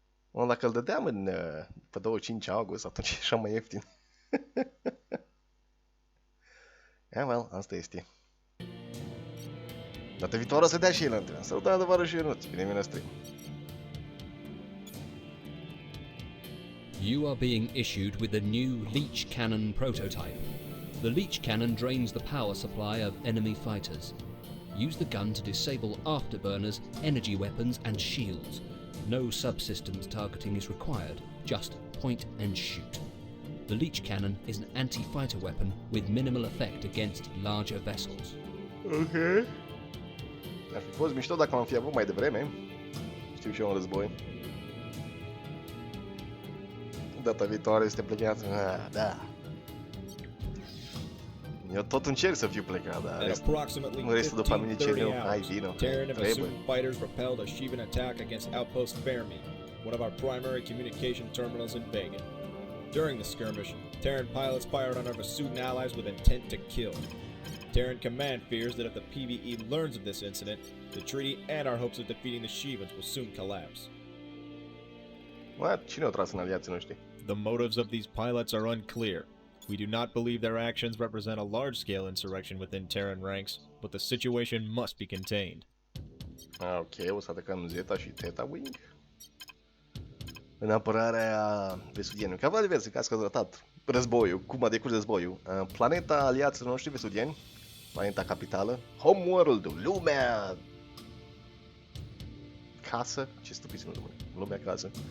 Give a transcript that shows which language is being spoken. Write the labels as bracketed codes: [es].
[ro] Dacă îl dădeam pe 25 august, atunci e așa mai ieftin. Well, asta este. Data viitoare o să dea și el întâlnire. Salutare, adevărul și Ionuț. Bine mi-a stream. [en] You are being issued with a new leech cannon prototype. The leech cannon drains the power supply of enemy fighters. Use the gun to disable afterburners, energy weapons and shields. No subsystems targeting is required, just point and shoot. The leech cannon is an anti-fighter weapon with minimal effect against larger vessels. Ok. [ro] Ar fi fost mișto dacă m-am fi avut mai devreme. Știu și eu un război. Data viitoare este plecat. Da. Eu tot încerc să fiu plecat, dar restul după mine ce eu, hai vino, [en] Terran and Vasudan fighters repelled a Shivan attack against outpost Fermi, one of our primary communication terminals in Vega. During the skirmish, Terran pilots fired on our Vasudan allies with intent to kill. Terran command fears that if the PvE learns of this incident, the treaty and our hopes of defeating the Shivans will soon collapse. [ro] What? Cine au tras în aliații noștri? [en] The motives of these pilots are unclear. We do not believe their actions represent a large-scale insurrection within Terran ranks, but the situation must be contained. [ro] Ok, o să atacăm Zeta și Theta Wing. În apărarea vesudienilor. Ca diverse, ca că a tratat războiul, cum a decurs războiul. Planeta aliaților noștri vesudieni, planeta capitală, Homeworld-ul, lumea casă, ce stupid se numește, lumea casă.